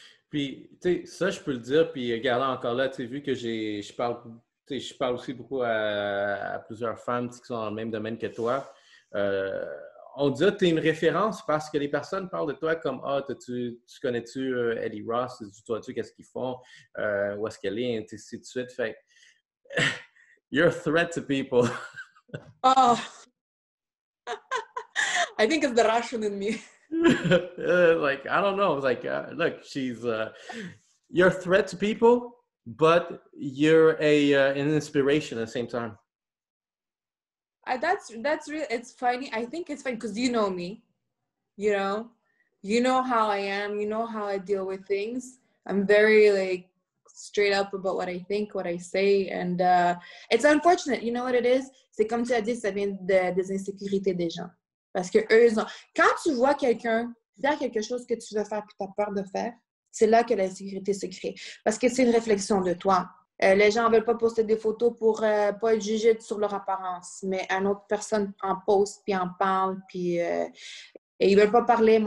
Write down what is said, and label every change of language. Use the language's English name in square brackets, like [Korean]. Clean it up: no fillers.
[French] Puis, tu sais, ça, je peux le dire. Puis, regardant encore là, tu sais, vu que je parle aussi beaucoup à plusieurs femmes qui sont dans le même domaine que toi. On dit que tu es une référence parce que les personnes parlent de toi comme « Ah, tu connais-tu Ellie Ross? Tu vois-tu qu'est-ce qu'ils font? Où est-ce qu'elle est? » Et ainsi de suite. Fait [English] you're a threat to people. Oh! I think it's the Russian in me. Like, I don't know. It's like, look, you're a threat to people, but you're an inspiration at the same time. That's really, it's funny. I think it's funny because you know me, you know how I am, you know how I deal with things. I'm very like straight up about what I think, what I say, and it's unfortunate. You know what it is? [French] C'est comme tu as dit, ça vient des insécurités des gens. Parce que eux, quand tu vois quelqu'un faire quelque chose que tu veux faire et tu as peur de faire, c'est là que l'insécurité se crée. Parce que c'est une réflexion de toi. Les gens ne veulent pas poster des photos pour pas être jugés sur leur apparence, mais une autre personne en poste, puis en parle, puis et ils ne veulent pas parler.